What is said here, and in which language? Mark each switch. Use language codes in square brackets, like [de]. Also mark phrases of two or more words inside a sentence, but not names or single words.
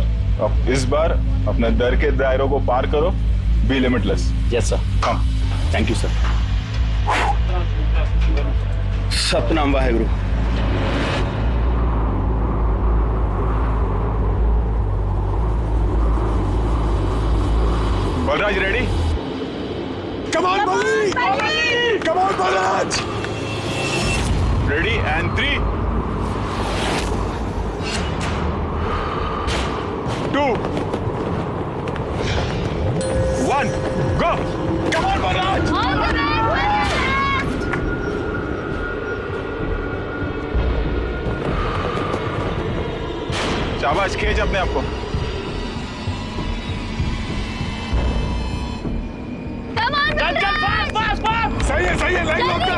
[hi] अब इस बार अपने डर के दायरों को पार करो, [en] be limitless. yes sir. [hi] हाँ, [en] thank you sir. [pa] ਸਤਿਨਾਮ ਵਾਹਿਗੁਰੂ। [hi] बलराज रेडी? [en] Come on, Bali! Come on, Balraj! Ready and 3, 2, 1, go! Come on, Balraj! [hi] शाबाश, खींच अपने आप को। सही है, लाइन लॉक कर।